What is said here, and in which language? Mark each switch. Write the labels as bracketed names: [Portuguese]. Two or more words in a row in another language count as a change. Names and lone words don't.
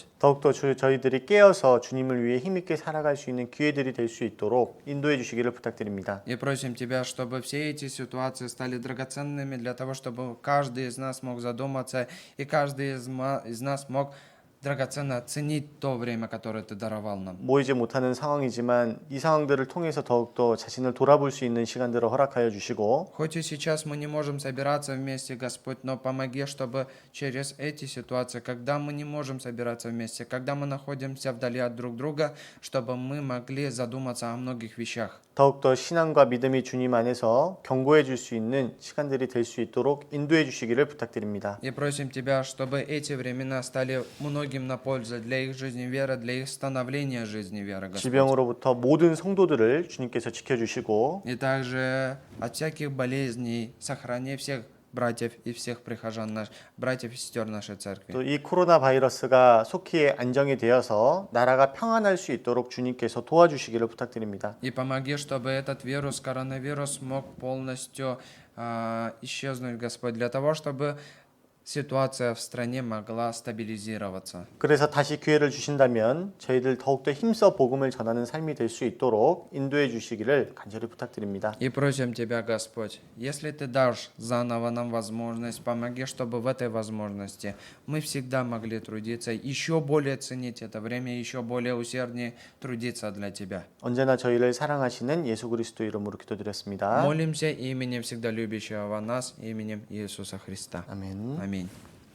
[Korean] 더욱더 저희들이 깨어서 주님을 위해 힘있게 살아갈 수 있는 기회들이 될 수 있도록 인도해 주시기를 부탁드립니다. [Russian] И просим Тебя, чтобы все эти ситуации стали драгоценными для того, чтобы каждый из нас мог задуматься, и каждый из нас мог драгоценно ценить то время, которое Ты даровал нам. [Korean] 모이지 못하는 상황이지만 이 상황들을 통해서 더욱더 자신을 돌아볼 수 있는 시간들을 허락하여 주시고 [Russian] Хоть и сейчас мы не можем собираться вместе, Господь, но помоги, чтобы через эти ситуации, когда мы не можем собираться вместе, когда мы находимся вдали от друг друга, чтобы мы могли задуматься о многих вещах. [Korean] 더욱더 신앙과 믿음이 주님 안에서 견고해 줄 수 있는 시간들이 될 수 있도록 인도해 주시기를 부탁드립니다. [Russian] И просим Тебя, чтобы эти времена стали многим на пользу для их жизни веры, для их становления жизни веры, Господь. [Korean] 질병으로부터 모든 성도들을 주님께서 지켜주시고 [Russian] И также от всяких болезней сохрани всех братьев и всех прихожан, братьев и сестер нашей церкви. [Korean] 또 이 코로나 바이러스가 속히 안정이 되어서 나라가 평안할 수 있도록 주님께서 도와주시기를 부탁드립니다. [Russian] И помоги, чтобы этот вирус, коронавирус, мог полностью исчезнуть, Господь, для того, чтобы ситуация в стране могла стабилизироваться. [Korean] 그래서 다시 기회를 주신다면 저희들 더욱더 힘써 복음을 전하는 삶이 될 수 있도록 인도해 주시기를 간절히 부탁드립니다. [Russian] И просим Тебя, Господь, если Ты дашь заново нам возможность, помоги, чтобы в этой возможности мы всегда могли трудиться, еще более ценить это время, еще более усерднее трудиться для Тебя. [Korean] 언제나 저희를 사랑하시는 예수 그리스도 이름으로 기도드렸습니다. [Russian] Молимся именем всегда любящего нас, именем Иисуса Христа. [Korean] 아멘. [Russian] Аминь.